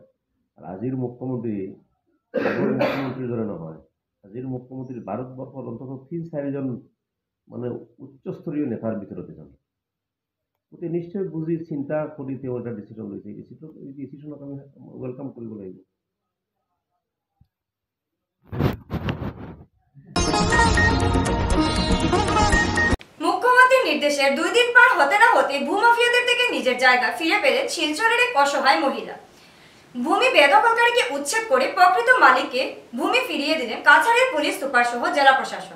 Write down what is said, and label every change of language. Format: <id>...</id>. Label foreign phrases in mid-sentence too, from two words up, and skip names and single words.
<as>আৰু আজিৰ মুখ্যমন্ত্ৰীৰ দৰে নহয়। আজিৰ মুখ্যমন্ত্ৰী ভাৰতবৰ্ষৰ অন্ততঃ 3-4জন মানে উচ্চস্তৰীয় নেতাৰ ভিতৰত এজন। গতিকে নিশ্চয় বুজি চিন্তা কৰি তেওঁ এটা ডিচিশ্যন লৈছে, এই ডিচিশ্যনক আমি ৱেলকাম কৰিব লাগিব।</as> <bn>মুখ্যমন্ত্রীর নির্দেশে 2 দিন পার হতে না হতে ভূমাফিয়াদের থেকে নিজের জায়গা ফিরে পেলেন শিলচরের এক অসহায় মহিলা। ভূমি বেদখলকারীকে উচ্ছেদ করে প্রকৃত মালিককে ভূমি ফিরিয়ে দিলেন কাছাড়ের পুলিশ সুপার সহ জেলা প্রশাসন।</bn>